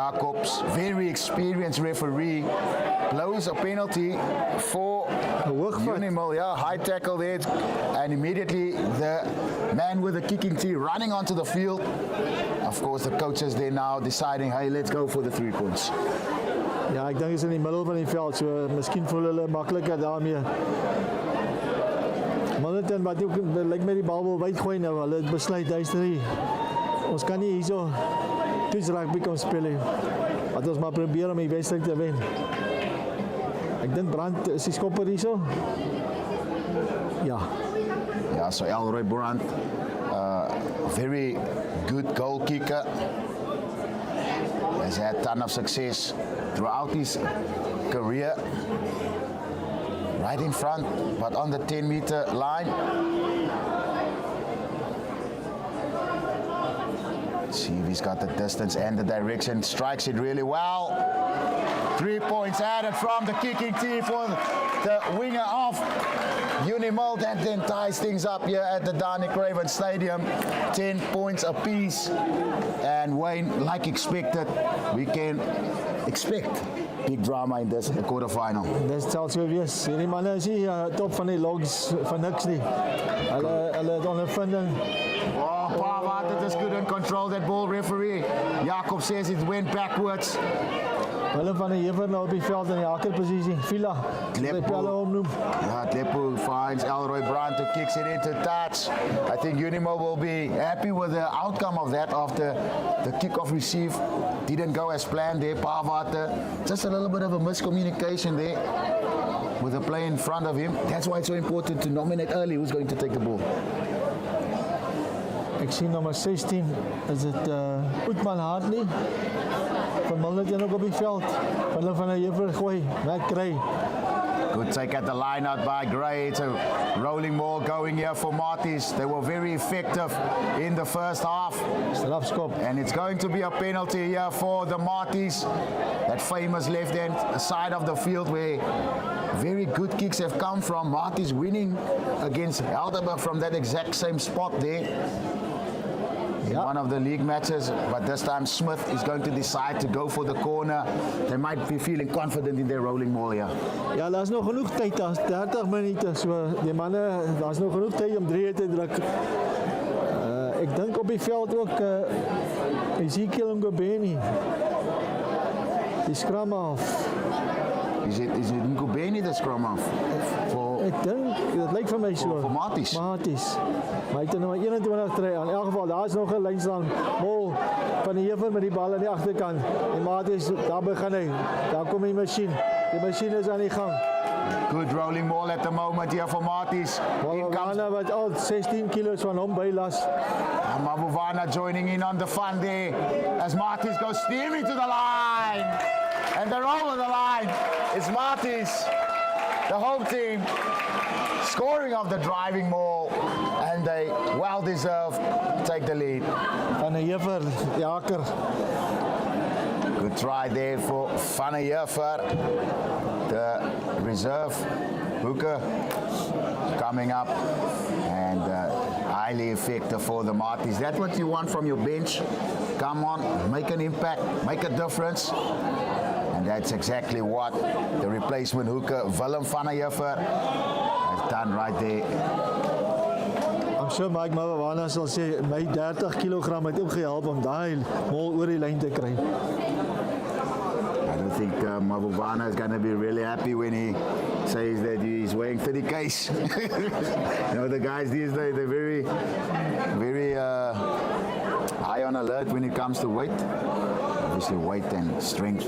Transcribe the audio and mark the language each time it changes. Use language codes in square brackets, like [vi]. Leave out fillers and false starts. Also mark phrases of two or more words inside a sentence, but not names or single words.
[en] Jacobs, very experienced referee, blows a penalty for Unimal. Yeah, high tackle there, and immediately the man with the kicking tee running onto the field. Of course, the coaches there now deciding, hey, let's go for the 3 points. [af] Ja, ek dink is in die middel van die veld, so miskien voel hulle makliker daarmee. Milnerton wat ook lyk met die bal wil wyd gooi nou, hulle het besluit duisterie. Ons kan nie hierso toets rugby kan speel nie. Laat ons maar probeer om die wedstryd te wen. Ek dink Brandt is die skopper hierso. Ja. [en] Yeah, so Elroy Brandt, very good goal kicker. Has had a ton of success throughout his career. Right in front, but on the 10-meter line. Let's see if he's got the distance and the direction. Strikes it really well. 3 points added from the kicking tee for the winger of Unimal. That then ties things up here at the Danie Craven Stadium. 10 points apiece. And Wayne, like expected, we can expect big drama in this quarterfinal. [af] Dis sal so wees. Hierdie manne is nie top van die logs van niks nie. Hulle het ondervinding. [en] Oh, Pavard just couldn't control that ball, referee. Jacob says it went backwards. [af] Hulle van die Hever nou op die veld in die hakkerposisie. Villa. [en] Tlepo finds Elroy Brandt who kicks it into touch. I think Unimo will be happy with the outcome of that after the kickoff receive didn't go as planned there. Pavard, just a little bit of a miscommunication there with the play in front of him. That's why it's so important to nominate early who's going to take the ball. [af] Ek sien nummer 16 is dit Oetman Hartley van Milnerton ook op die veld. Hulle van die Hever gooi. Matt Gray. [en] Good take at the line out by Gray. It's a rolling ball going here for Marties. They were very effective in the first half. Strafskop. And it's going to be a penalty here for the Marties. That famous left hand side of the field where very good kicks have come from. Marties winning against Helderberg from that exact same spot there. In one of the league matches, but this time Smith is going to decide to go for the corner. They might be feeling confident in their rolling ball here. [af] Ja, daar's nog genoeg tyd, daar's 30 minute, so die manne, daar's nog genoeg tyd om 3 te druk. Ek dink op die veld ook Ezekiel Ngobeni. Die [en] scrum half. Is it Ngobeni the scrum half? [af] Ek dink, dit lyk vir my so. Vir Marties. Marties. Maar hy het nou 21 tree aan. In elk geval, daar is nog 'n lynstaan. Mol van die Hever met die bal aan die agterkant. En Marties, daar begin hy. Daar kom die masjien. Die masjien is aan die gang. [en] Good rolling ball at the moment here for Marties. [af] Mavovana wat al 16 kilos van hom bylas. [en] And Mavovana joining in on the fun there as Marties goes steaming to the line. And they're over the line. It's Marties, the home team, scoring off the driving maul, and they well deserved take the lead. Van die Hever, die haker. Good try there for Van der Hever, the reserve hooker coming up, and highly effective for the Marties. That's what you want from your bench. Come on, make an impact, make a difference. And that's exactly what the replacement hooker Willem van der Hever has done right there. I'm sure [af] Mike Mavovana sal sê my 30 kg het hom gehelp om daai mol oor die lyn te kry. [en] I don't think Mavovana is going to be really happy when he says that he's weighing 30 kgs. You know, the guys these days, they're very high on alert when it comes to weight. Obviously weight and strength.